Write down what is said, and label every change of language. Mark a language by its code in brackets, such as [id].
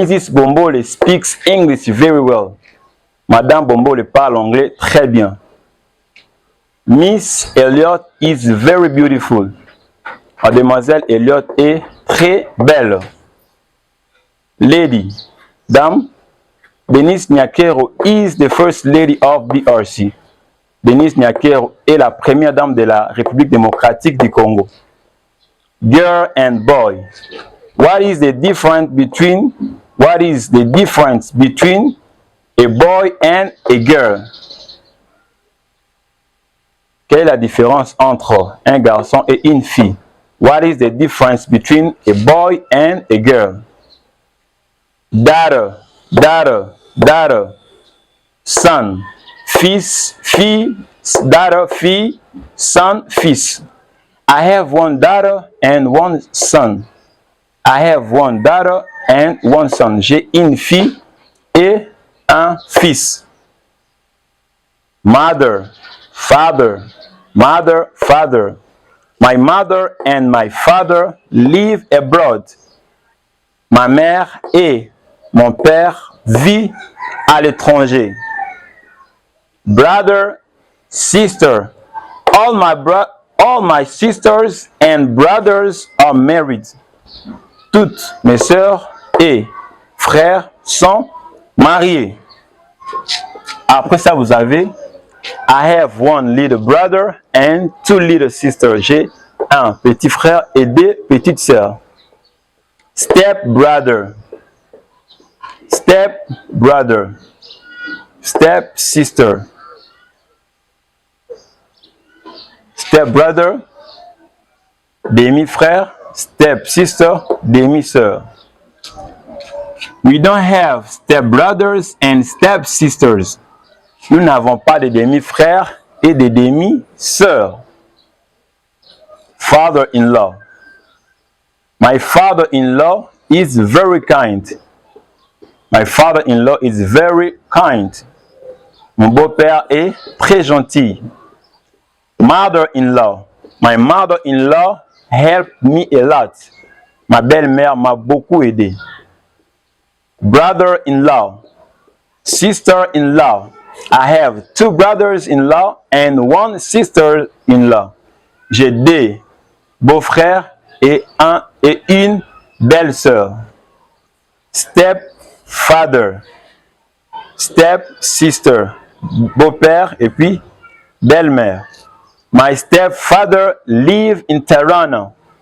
[en] Bombole speaks English very well. [fr] Madame Bombole parle anglais très bien. [en] Miss Elliot is very beautiful. [fr] Mademoiselle Elliot est très belle. [en] Lady, dame. Denise Nyakero is the first lady of DRC. [fr] Denise Nyakero est la première dame de la République démocratique du Congo. [en] Girl and boy. What is the difference between a boy and a girl? [fr] Quelle est la différence entre un garçon et une fille? [en] What is the difference between a boy and a girl? Daughter. Son, fils, fille, daughter, fille, son, fils. I have one daughter and one son. I have one daughter and one son. [fr] J'ai une fille et un fils. [en] Mother, father. My mother and my father live abroad. [fr] Ma mère et mon père vivent à l'étranger. [en] brother, sister. All my sisters and brothers are married. [fr] Toutes mes sœurs et frères sont mariés. Après ça, vous avez [en] I have one little brother and two little sisters. [fr] J'ai un petit frère et deux petites sœurs. [en] Step brother, step brother, step sister, step brother, demi-frère, step sister, demi-sœur. We don't have step brothers and step sisters. [fr] Nous n'avons pas de demi-frères et de demi-sœurs. [en] Father-in-law. My father-in-law is very kind. My father-in-law is very kind. [fr] Mon beau-père est très gentil. [en] Mother-in-law. My mother-in-law helped me a lot. [fr] Ma belle-mère m'a beaucoup aidé. [en] Brother-in-law. Sister-in-law. I have two brothers-in-law and one sister-in-law. [fr] J'ai deux beaux-frères et une belle-sœur. [en] Step-father. Step-sister. [fr] Beau-père et puis belle-mère. [en] My stepfather lives in Toronto.